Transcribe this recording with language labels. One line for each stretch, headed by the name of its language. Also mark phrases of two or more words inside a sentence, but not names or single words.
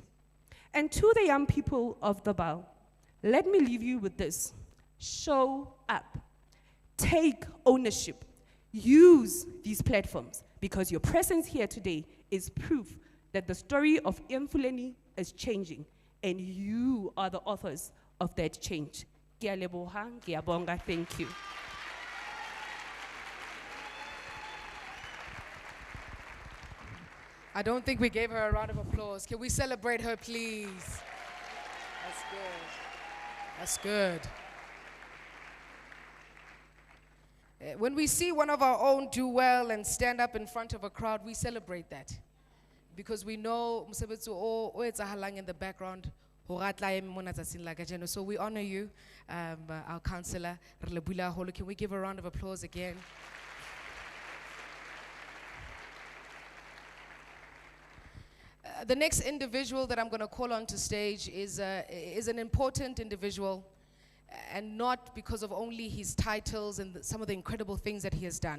English: And to the young people of the Vaal, let me leave you with this. Show up. Take ownership. Use these platforms because your presence here today is proof that the story of Mfuleni is changing and you are the authors of that change.
Southern Sotho: Ke a leboha, ke a bonga,
English: thank you. I don't think we gave her a round of applause. Can we celebrate her, please? That's good. That's good. When we see one of our own do well and stand up in front of a crowd, we celebrate that. Because we know
Southern Sotho: mosebetsi o etsahalang
English: in the background. So we honor you, our counselor. Can we give a round of applause again? The next individual that I'm going to call onto stage is an important individual, and not because of only his titles and some of the incredible things that he has done.